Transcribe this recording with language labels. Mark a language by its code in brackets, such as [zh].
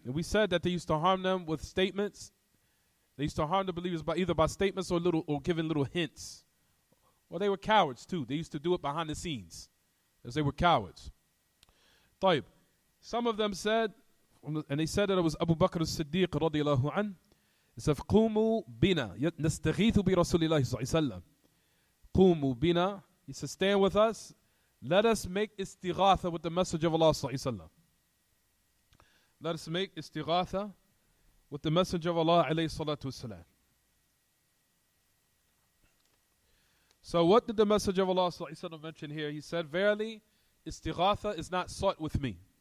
[en] And we said that they used to harm them with statements. They used to harm the believers by either by statements or giving little hints. Well, they were cowards too. They used to do it behind the scenes, as they were cowards. Some of them said, and they said that it was Abu Bakr as-Siddiq radiyallahu anhu. [ar] It says, قُومُوا بِنَا نَسْتَغِيثُ بِرَسُولِ اللَّهِ صَلَّى اللَّهُ عَلَيْهِ وسلم. [en] قُومُوا بِنَا. He says, stand with us. Let us make istighatha with the Messenger of Allah صلى الله عليه وسلم. Let us make istighatha with the Messenger of Allah alayhi salatu wasalam. So what did the Messenger of Allah صلى الله عليه وسلم mention here? He said, verily, istighatha is not sought with me.